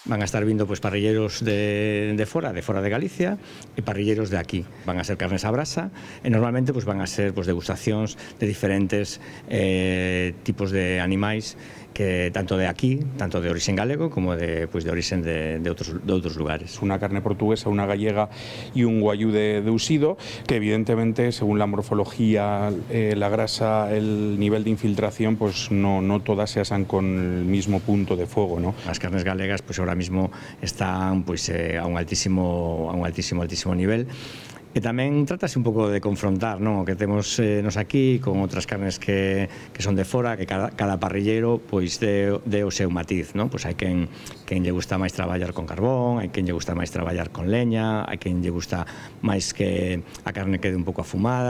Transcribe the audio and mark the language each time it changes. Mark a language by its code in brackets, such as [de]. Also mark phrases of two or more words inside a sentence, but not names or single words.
[gl] Van a estar vindo pois, parrilleros de fora de Galicia e parrilleros de aquí. Van a ser carnes a brasa e normalmente pois, van a ser pois, degustacións de diferentes tipos de animais que tanto de aquí, tanto de origen galego como de origen de outros lugares. [es] Una carne portuguesa, una gallega y un guayú de usido, que evidentemente según la morfología, la grasa, el nivel de infiltración, pues no todas se asan con el mismo punto de fuego, ¿no? Las carnes galegas pues ahora mismo están pues a un altísimo nivel. [gl] E tamén trátase un pouco de confrontar, non? O que temos nos aquí con outras carnes que son de fora, que cada parrilleiro pois de o seu matiz, non? Pois hai quen lle gusta máis traballar con carbón, hai quen lle gusta máis traballar con leña, hai quen lle gusta máis que a carne quede un pouco afumada.